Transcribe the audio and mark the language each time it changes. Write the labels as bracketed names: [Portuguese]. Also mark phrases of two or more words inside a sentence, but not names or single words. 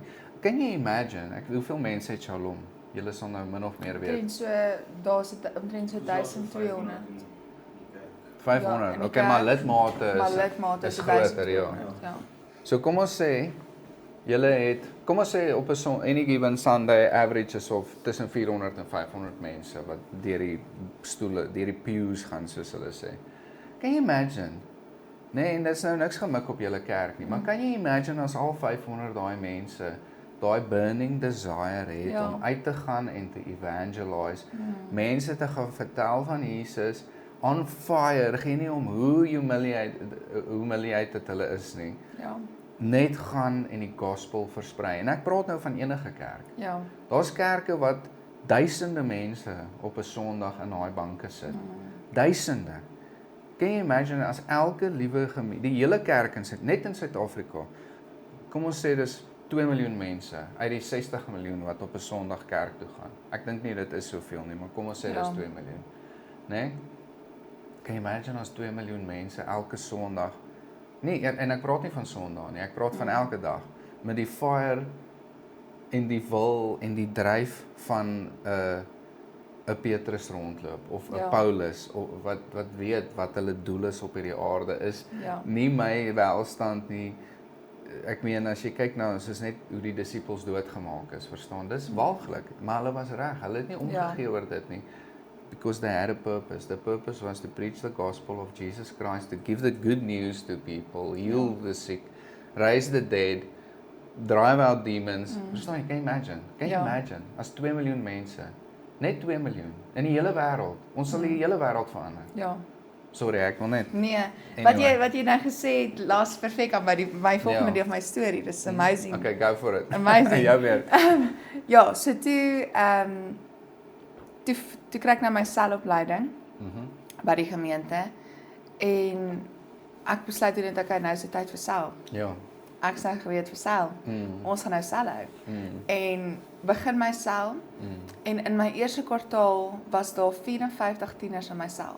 [Afrikaans] Kan jy imagine, hoeveel mense het Shalom? Julle sal nou min of meer weet. Omtrent so, daar's omtrent so 1200. 500. in die Okay, maar kerk, lidmate Maar lidmate is so groter, ja. 1200. Ja. So kom ons sê kom ons sê op 'n [English] any given Sunday average [Afrikaans] is of tussen 400 en 500 mense wat deur die stoele, deur die pews gaan soos hulle sê. Kan jy imagine? Nee, en dis nou niks gemik op julle kerk nie, maar kan jy imagine as al 500 daai mense daai [English] burning desire [Afrikaans] het Ja. om uit te gaan en te evangelize, mense te gaan vertel van Jesus [English] on fire, [Afrikaans] geen nie om hoe humiliated hulle is nie. Ja. Net gaan en die gospel versprei. En ek praat nou van enige kerk. Ja. Daar's kerke wat duisende mense op 'n Sondag in daai banke sit. Duisende. [English] Can you imagine [Afrikaans] as elke liewe die hele kerk net in Suid-Afrika. Kom ons sê dis 2 miljoen mense uit die 60 miljoen wat op 'n Sondag kerk toe gaan. Ek dink nie dit is soveel nie, maar kom ons sê dis 2 miljoen. Né? [English] Can you imagine [Afrikaans] as 2 miljoen mense elke Sondag. Nee, en ek praat nie van Sondag nie, ek praat van elke dag met die fire en die wil en die dryf van 'n Petrus rondloop of 'n Ja. Paulus of wat weet wat hulle doel is op hierdie aarde is Ja. nie my welstand nie. Ek meen as jy kyk nou, soos net hoe die disippels doodgemaak is, verstaan? Dis walglik, maar hulle was reg. Hulle het nie omgegee oor dit nie. [English] Because they had a purpose. The purpose was to preach the gospel of Jesus Christ, to give the good news to people, heal the sick, raise the dead, drive out demons. [Afrikaans] Verstaan jy? [English] Can you imagine? Can you imagine? [Afrikaans] As 2 miljoen mense, net 2 miljoen, in die hele wêreld. Ons sal die hele wêreld verander. Ja. Sorry, ek wil net. Nee, Anyway. wat jy nou gesê het, laas perfek aan my volgende deel van my storie. Dis amazing. [English] Okay, go for it. [Afrikaans] Amazing. Jou weer. Ja, so toe kry ek nou my selopleiding by die gemeente en ek besluit toe net okay, nou is dit tyd vir sel. Ja. Ek sê gereed vir sel. Ons gaan nou sel hou. En begin my sel en in my eerste kwartaal was daar 54 tieners in my sel.